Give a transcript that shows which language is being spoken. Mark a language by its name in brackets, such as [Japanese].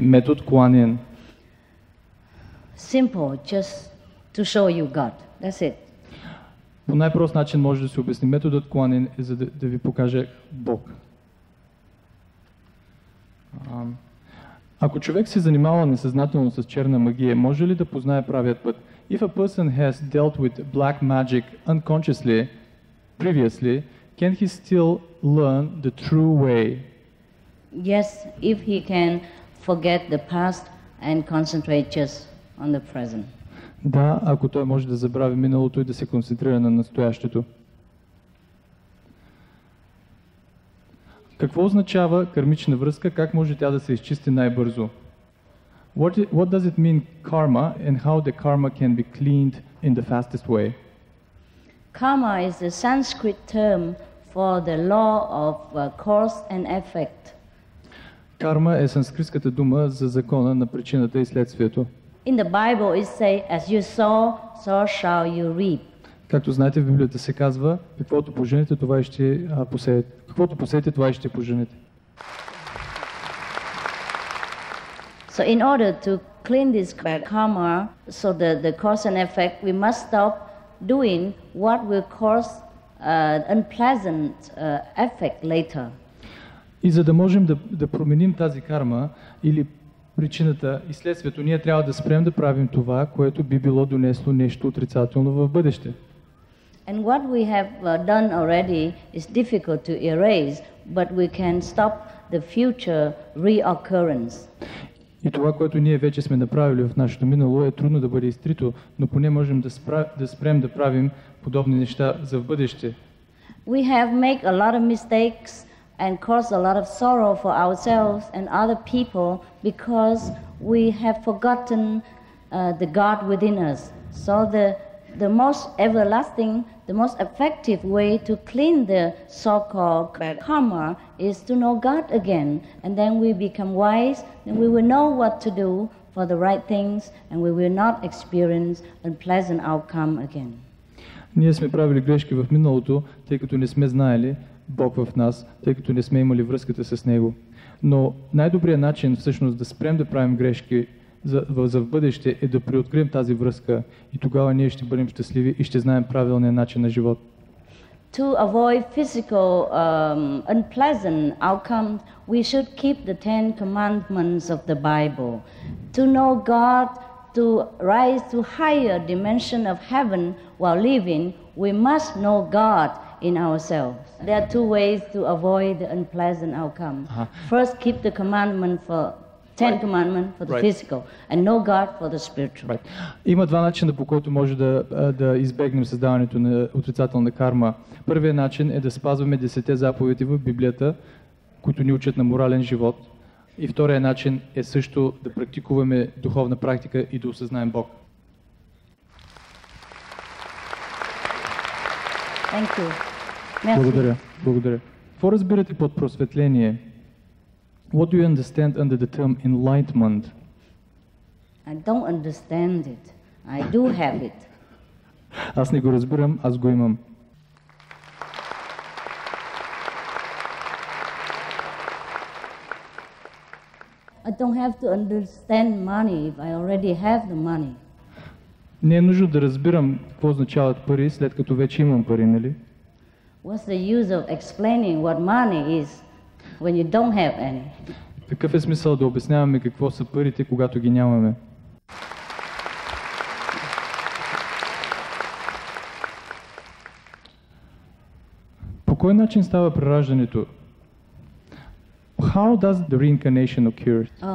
[Bulgarian] Метод Kuan Yin. [English] Simple, just to show you God. That's it. [Bulgarian] По най-прост начин може да се обясни. Методът Kuan Yin е за да ви покаже Бог. Ако човек се занимава несъзнателно с черна магия, може ли да познае правият път? [English] If a person has dealt with black magic unconsciously, previously, can he still learn the true way? Yes, if he can forget the past and concentrate just on the present. [Bulgarian] Да, ако той може да забрави миналото и да се концентрира на настоящето. Какво означава кармична връзка? Как може тя да се изчисти най-бързо? [English] What does it mean karma and how the karma can be cleaned in the fastest way? Karma is a Sanskrit term for the law of cause and effect. [Bulgarian] Карма е санскритската дума за закона на причината и следствието. [English] In the Bible it says, as you sow, so shall you reap. [Bulgarian] Както знаете, в Библията се казва, каквото поженете, това и ще посеете. Каквото посеете, това и ще поженете. [English] So in order to clean this bad karma, so the cause and effect, we must stop doing what will cause unpleasant effect later. [Bulgarian] И за да можем да променим тази карма или причината и следствието, ние трябва да спрем да правим това, което би било донесло нещо отрицателно в бъдеще. [English] And what we have done already is difficult to erase, but we can stop the future reoccurrence. [Bulgarian] И това, което ние вече сме направили в нашето минало, е трудно да бъде изтрито, но поне можем да спрем да правим подобни неща за в бъдеще. [English] We have made a lot of mistakes and caused a lot of sorrow for ourselves and other people because we have forgotten the God within us. So the most everlasting, the most effective way to clean the so-called bad karma is to know God again, and then we become wise, and we will know what to do for the right things, and we will not experience unpleasant outcome again. [Bulgarian] Ние сме правили грешки в миналото, тъй като не сме знаели Бог в нас, тъй като не сме имали връзката с Него. Но най-добрият начин всъщност да спрем да правим грешки за в бъдеще е да преоткрием тази връзка и тогава ние ще бъдем щастливи и ще знаем правилния начин на живот. [English] To avoid physical unpleasant outcomes, we should keep the 10 commandments of the Bible. To know God, to rise to higher dimension of heaven while living, we must know God in ourselves. There are two ways to avoid the unpleasant outcome. First, keep the commandment for 10 commandments for the physical, and know God for the spiritual. [Bulgarian] Има два начина, по който може да избегнем създаването на отрицателна карма. Първият начин е да спазваме 10 заповеди в Библията, които ни учат на морален живот. И вторият начин е също да практикуваме духовна практика и да осъзнаем Бог. [English] Thank you. [Bulgarian] Благодаря. Благодаря. Какво разбирате под просветление? [English] What do you understand under the term enlightenment? I don't understand it. I do have it. [Bulgarian] Аз не го разбирам, аз го имам. [English] I don't have to understand money if I already have the money. [Bulgarian] Не е нужно да разбирам какво означават пари, след като вече имам пари, нали? [English] What's the use of explaining what money is when you don't have any? [Bulgarian] Какъв е смисъл да обясняваме какво са парите, когато ги нямаме? По кой начин става прераждането? [English] How does the reincarnation occur?